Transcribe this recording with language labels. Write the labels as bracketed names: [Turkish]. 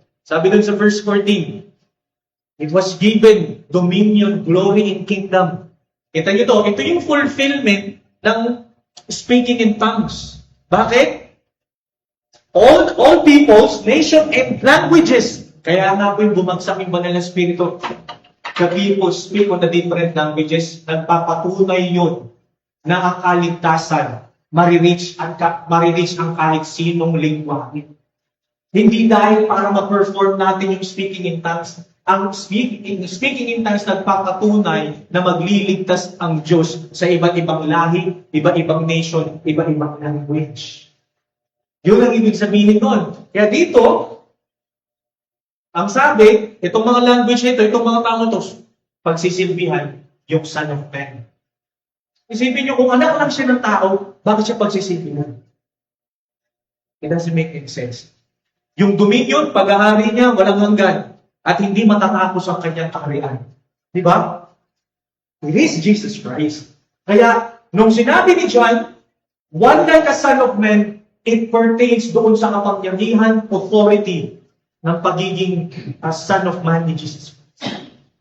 [Filipino] Sabi dun sa [English] verse 14, it was given dominion, glory, and kingdom. [Filipino] Kita nyo to, ito yung fulfillment ng speaking in tongues. Bakit? [English] All peoples, nation, and languages. [Filipino] Kaya nga po yung bumagsak yung Banal na Espiritu. [English] The people speak on the different languages. [Filipino] Nagpapatunay yun na ang kaligtasan marireach ang kahit sinong lingwahe. Hindi dahil para ma-perform natin yung speaking in tongues. Ang speaking in tongues nagpapatunay na magliligtas ang Diyos sa iba't ibang lahi, iba't ibang nation, iba't ibang language. Yun ang ibig sabihin nun. Kaya dito, ang sabi, itong mga language nito, itong mga tao ito, pagsisilbihan yung Son of Man. Isipin nyo, kung anak lang siya ng tao, bakit siya pagsisilbihan? [English] It doesn't make any sense. [Filipino] Yung dominion, paghahari niya, walang hanggan. At hindi matatapos ang kanyang kaharian. Di ba? [English] It is Jesus Christ. [Filipino] Kaya, nung sinabi ni John, [English] one like a Son of Man, it pertains [Filipino] doon sa kapangyarihan, authority, ng pagiging Son of Man ni Jesus Christ.